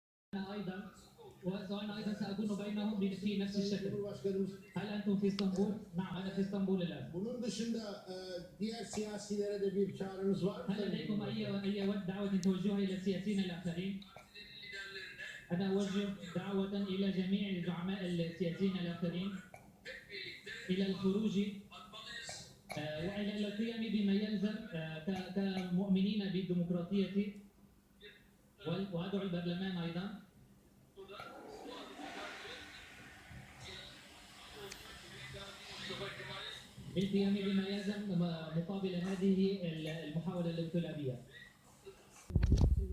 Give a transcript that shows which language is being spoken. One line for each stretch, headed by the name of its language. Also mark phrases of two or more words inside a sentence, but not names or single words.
Arabic: أيضا وأنا أيضا سأكون بينهم في نفس الشكل. هل أنتم في اسطنبول؟ نعم أنا في اسطنبول الآن.
Turkish: Bunun dışında diğer siyasilere de bir çağrınız var mı?
Arabic: هل لديكم أي دعوة توجهها إلى السياسيين الآخرين؟ أنا أوجه دعوة إلى جميع الزعماء السياسيين الآخرين إلى الخروج وإلى القيام بما يلزم كمؤمنين بالديمقراطية، وأدعو البرلمان أيضا بالقيام بما يلزم مقابل هذه المحاولة الانقلابية.